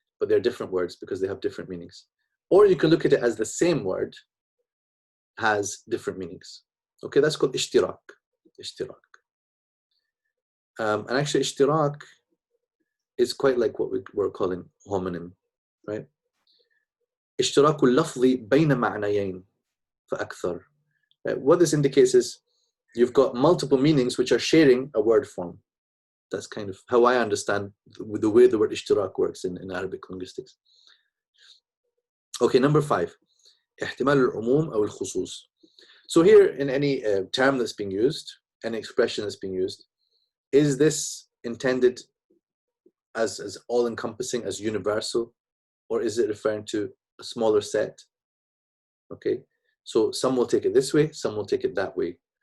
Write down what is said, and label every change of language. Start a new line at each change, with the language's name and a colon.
English: But they're different words because they have different meanings. Or you can look at it as the same word has different meanings. Okay, that's called ishtirak. And actually ishtirak is quite like what we're calling homonym, right?
Arabic: اشتراك اللفظ بين معنيين فأكثر.
English: What this indicates is you've got multiple meanings which are sharing a word form. That's kind of how I understand the way the word ishtirak works in Arabic linguistics. Okay, number 5.
Arabic: احتمال العموم أو الخصوص.
English: So here, in any term that's being used, any expression that's being used, is this intended as all-encompassing, as universal, or is it referring to a smaller set? Okay, so some will take it this way, some will take it that way.